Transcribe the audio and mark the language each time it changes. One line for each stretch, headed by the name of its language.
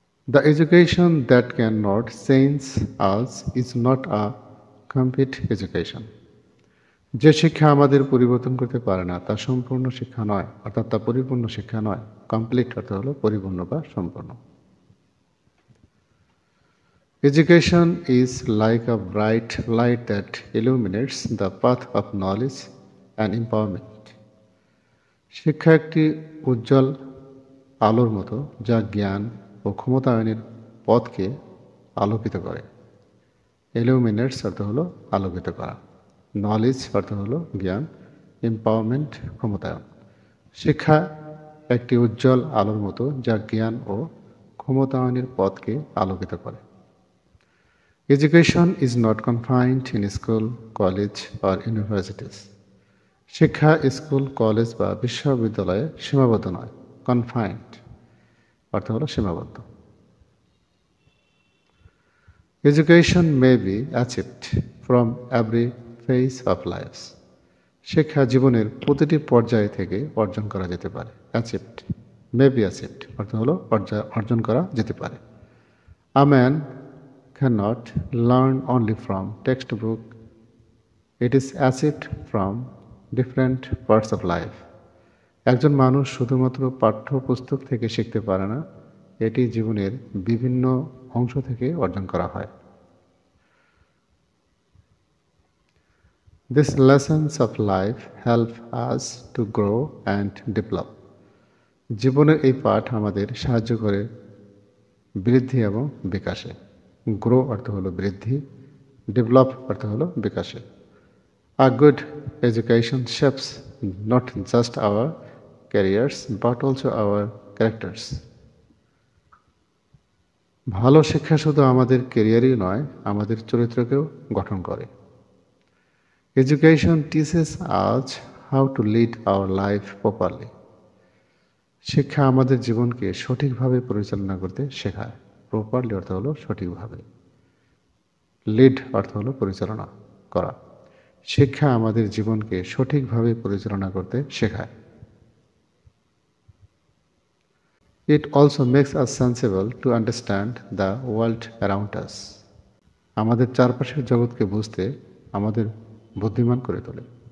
English: The education that can not change us is not a complete education.
Bangla: যে শিক্ষা আমাদের পরিবর্তন করতে পারে না তা সম্পূর্ণ শিক্ষা নয়, অর্থাৎ তা পরিপূর্ণ শিক্ষা নয়। কমপ্লিট অর্থ হলো পরিপূর্ণ বা সম্পূর্ণ।
English: Education is like a bright light that illuminates the path of knowledge and empowerment.
Bangla: শিক্ষা একটি উজ্জ্বল আলোর মতো যা জ্ঞান ও ক্ষমতায়নের পথকে আলোকিত করে। ইলুমিনেটস অর্থ হলো আলোকিত করা, নলেজ অর্থ হলো জ্ঞান, এম্পাওয়ারমেন্ট ক্ষমতায়ন। শিক্ষা একটি উজ্জ্বল আলোর মতো যা জ্ঞান ও ক্ষমতায়নের পথকে আলোকিত করে।
English: Education is not confined in school, college or universities.
Bangla: শিক্ষা স্কুল, কলেজ বা বিশ্ববিদ্যালয়ে সীমাবদ্ধ নয়। কনফাইন্ড অর্থ হলো সীমাবদ্ধ।
English: Education may be achieved from every phase of life.
Bangla: শিক্ষা জীবনের প্রতিটি পর্যায় থেকে অর্জন করা যেতে পারে। অ্যাচিভড,
English: may be achieved
Bangla: অর্থ হলো অর্জন করা যেতে পারে।
English: A man cannot learn only from textbook. It is achieved from different parts of life.
Bangla: একজন মানুষ শুধুমাত্র পাঠ্যপুস্তক থেকে শিখতে পারে না, এটি জীবনের বিভিন্ন অংশ থেকে অর্জন করা হয়।
English: These lessons of life help us to grow and develop.
Bangla: জীবনের এই পাঠ আমাদের সাহায্য করে বৃদ্ধি এবং বিকাশে। গ্রো অর্থ হলো বৃদ্ধি, ডেভেলপ অর্থ হলো বিকাশে।
English: A good education shapes not just our careers but also our characters.
Bangla: ভালো শিক্ষা শুধু আমাদের ক্যারিয়ারই নয়, আমাদের চরিত্রকেও গঠন করে।
English: Education teaches us how to lead our life properly.
Bangla: শিক্ষা আমাদের জীবনকে সঠিকভাবে পরিচালনা করতে শেখায়। প্রপারলি অর্থ হলো সঠিকভাবে, লিড অর্থ হলো পরিচালনা করা। শিক্ষা আমাদের জীবনকে সঠিকভাবে পরিচালনা করতে শেখায়।
English: It also makes us sensible to understand the world around us.
Bangla: আমাদের চারপাশের জগৎকে বুঝতে আমাদের বুদ্ধিমান করে তোলে।